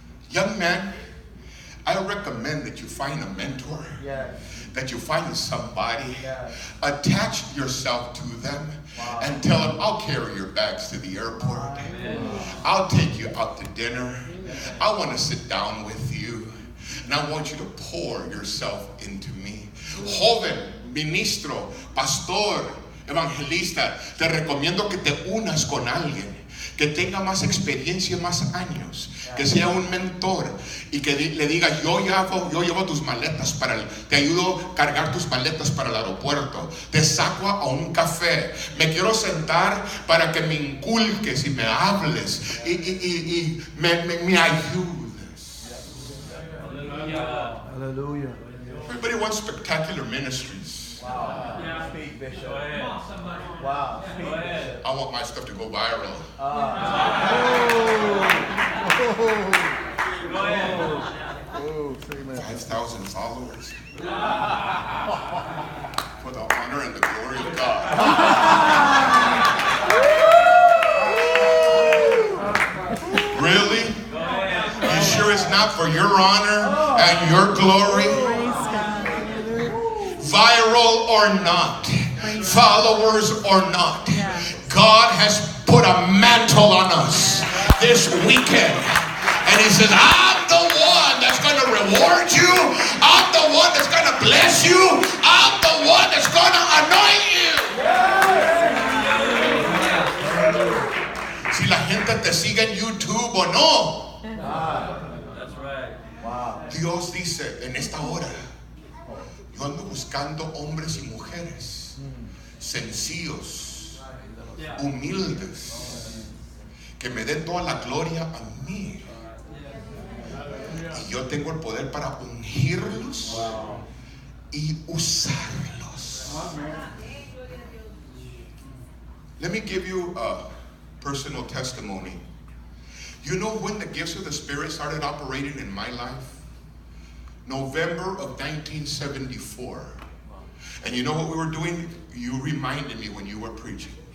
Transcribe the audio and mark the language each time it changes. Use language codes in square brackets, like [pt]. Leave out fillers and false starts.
[en] Young man, I recommend that you find a mentor, that you find somebody, attach yourself to them, and tell them, I'll carry your bags to the airport. I'll take you out to dinner. I want to sit down with you, and I want you to pour yourself into me. [es] Joven, ministro, pastor, evangelista, te recomiendo que te unas con alguien que tenga más experiencia, más años, que sea un mentor y que le diga, yo llevo tus maletas te ayudo a cargar tus maletas para el aeropuerto, te saco a un café, me quiero sentar para que me inculques y me hables y me ayudes. [en] Hallelujah. Everybody wants spectacular ministries. Speak, Bishop. Wow. Speak, Bishop. I want my stuff to go viral. 5,000 followers. For the honor and the glory of God. Really? You sure it's not for your honor and your glory? Viral or not, followers or not, God has put a mantle on us this weekend. And he says, I'm the one that's going to reward you. I'm the one that's going to bless you. I'm the one that's going to anoint you. [es] Si la gente te sigue en YouTube o no. [en] That's right. Wow. [es] Dios dice en esta hora, yo ando buscando hombres y mujeres sencillos, humildes, que me den toda la gloria a mí. Y yo tengo el poder para ungirlos y usarlos. [en] Let me give you a personal testimony. You know when the gifts of the Spirit started operating in my life? November of 1974. And you know what we were doing? You reminded me when you were preaching.